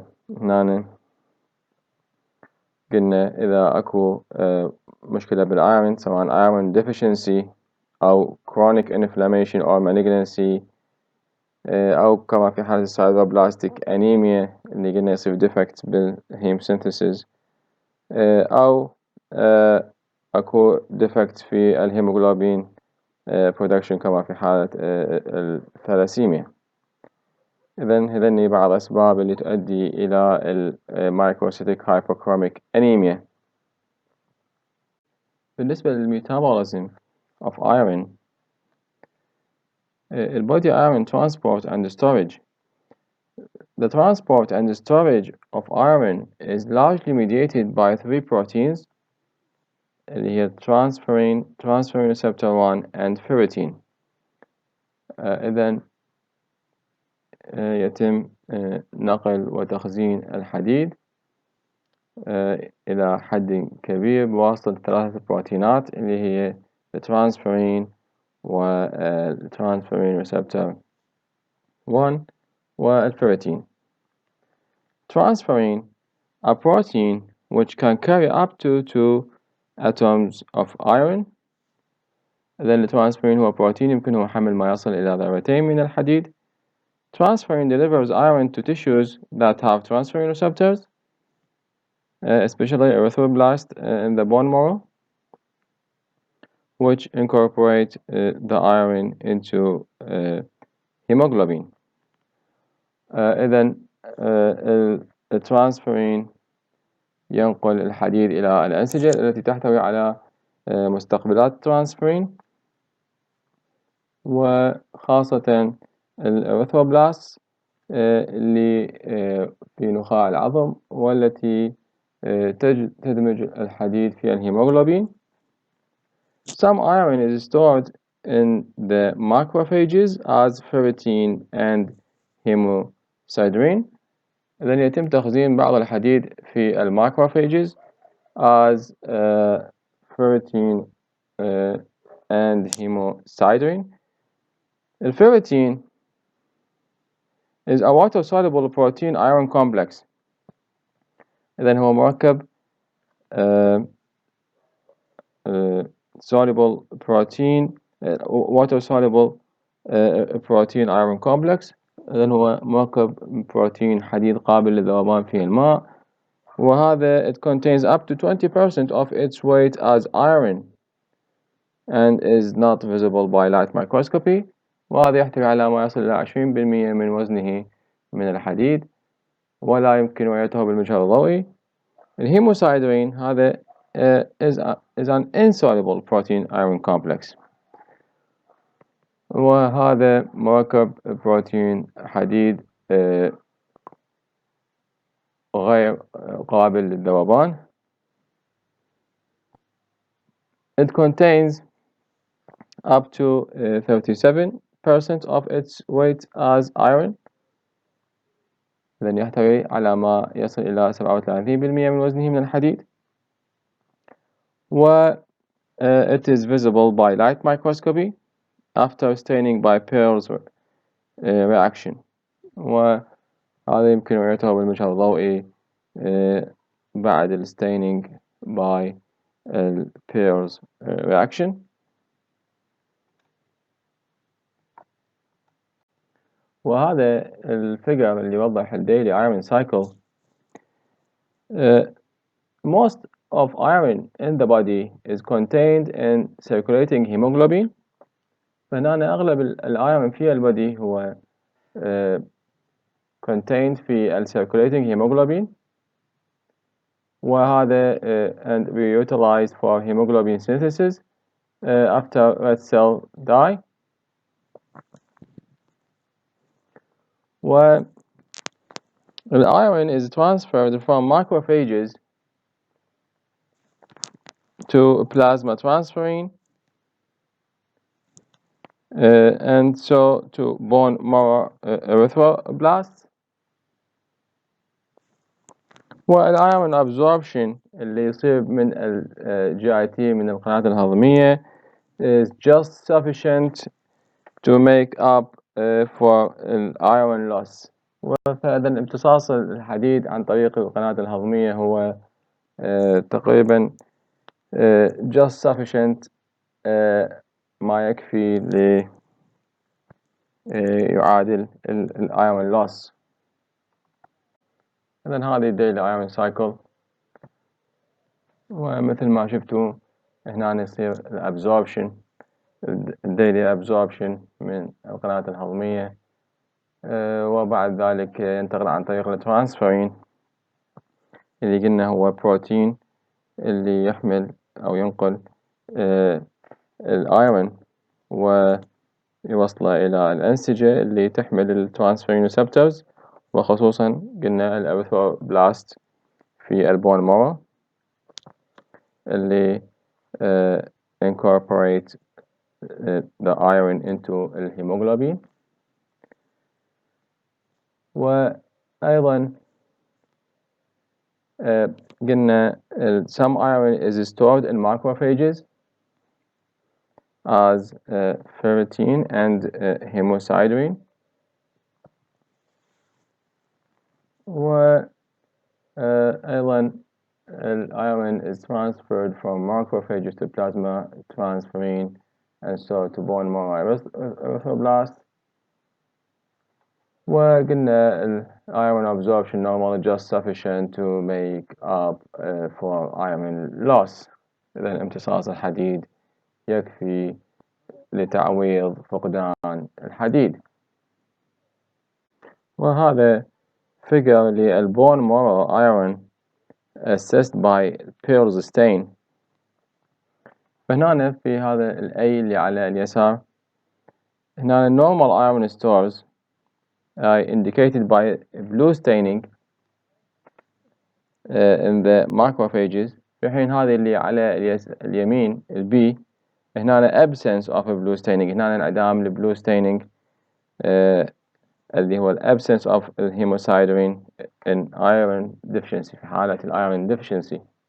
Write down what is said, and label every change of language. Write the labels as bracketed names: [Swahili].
[Arabic] هنا قلنا إذا أكو مشكلة بالأيرون سواء [English] iron deficiency [Arabic] أو [English] chronic inflammation [Arabic] أو malignancy أو كما في حالة [English] sideroblastic anemia [Arabic] اللي قلنا يصير defect بالهيم synthesis أو أكو defect في الهيموغلوبين production كما في حالة الثلاسيميا. إذن هذني بعض الأسباب اللي تؤدي إلى المايكروسيتيك هايبوكروميك أنيميا. بالنسبة للميتابوليزم [English] of iron, body iron transport and storage. The transport and storage of iron is largely mediated by three proteins, [Arabic] اللي هي [English] transferrin receptor 1 and ferritin. [Arabic] إذن يتم نقل وتخزين الحديد إلى حد كبير بواسطة ثلاثة بروتينات اللي هي الترانسفيرين والترانسفيرين ريسبتور 1 والفيرتين. [English] Transferrin, a protein which can carry up to 2 atoms of iron. [Arabic] إذن الترانسفيرين هو بروتين يمكنه حمل ما يصل إلى ذرتين من الحديد. [English] Transferrin delivers iron to tissues that have transferrin receptors, especially erythroblast in the bone marrow, which incorporate the iron into hemoglobin. [Arabic] إذن الترانسفيرين ينقل الحديد إلى الأنسجة التي تحتوي على مستقبلات ترانسفيرين، وخاصة الإريثروبلاست اللي في نخاع العظم والتي تدمج الحديد في الهيموغلوبين. [English] Some iron is stored in the macrophages as ferritin and hemosiderin. [Arabic] إذن يتم تخزين بعض الحديد في الماكروفاجز [English] as ferritin and hemosiderin. الفيريتين is a water-soluble protein iron complex. [Arabic] إذن هو مركب [English] soluble protein water-soluble protein iron complex. [Arabic] إذن هو مركب بروتين حديد قابل للذوبان في الماء، وهذا [English] it contains up to 20% of its weight as iron and is not visible by light microscopy. [Arabic] وهذا يحتوي على ما يصل إلى 20% من وزنه من الحديد ولا يمكن رؤيته بالمجهر الضوئي. الهيموسايدرين هذا [English] is an insoluble protein iron complex، [Arabic] وهذا مركب بروتين حديد غير قابل للذوبان. [English] It contains up to 37% of its weight as iron. [Arabic] إذن يحتوي على ما يصل إلى 37% من وزنه من الحديد. [English] و it is visible by light microscopy after staining by Pearl's reaction. [Arabic] وهذا يمكن رؤيته بالمجهر الضوئي بعد الستaining [English] by Pearl's reaction. [Arabic] وهذا الفيجر اللي يوضح الديلي iron cycle. [English] Most of iron in the body is contained in circulating hemoglobin. [Arabic] فهنا أغلب الأيرون في البدي هو [English] contained في circulating hemoglobin، وهذا and we utilize for hemoglobin synthesis after red cell die. والiron is transferred from macrophages to plasma transferrin and so to bone marrow erythroblasts. والiron absorption [Arabic] اللي يصير من GIT من القناة الهضمية [English] is just sufficient to make up for iron loss. [Arabic] فإذا امتصاص الحديد عن طريق القناة الهضمية هو تقريبا [English] just sufficient [Arabic] ما يكفي يعادل [English] iron loss. [Arabic] إذن هذه daily iron cycle، ومثل ما شفتوا هنا يصير الابزوربشن daily absorption من القناة الهضمية وبعد ذلك ينتقل عن طريق الترانسفيرين اللي قلنا هو بروتين اللي يحمل أو ينقل الأيرون ويوصله إلى الأنسجة اللي تحمل الترانسفيرين ريسبتورز، وخصوصا قلنا الأريثروبلاست في البون مارو اللي [English] incorporate the iron into [Arabic] الهيموغلوبين. وأيضا قلنا [English] some iron is stored in macrophages as ferritin and hemosiderin. وأيضا iron is transferred from macrophages to plasma transferrin and so to bone marrow erythroblast. وقلنا iron absorption normally just sufficient to make up for iron loss. [Arabic] إذا امتصاص الحديد يكفي لتعويض فقدان الحديد. [English] وهذا figure للبون marrow iron assessed by Pearl's stain. [Arabic] فهنا في هذا ال A اللي على اليسار هنا [English] normal iron stores indicated by blue staining in the macrophages. [Arabic] في حين هذه اللي على اليمين ال B هنا [English] absence of a blue staining، [Arabic] هنا انعدام ال blue staining اللي هو ال [English] absence of hemosiderin in iron deficiency، [Arabic] في حالة ال iron deficiency.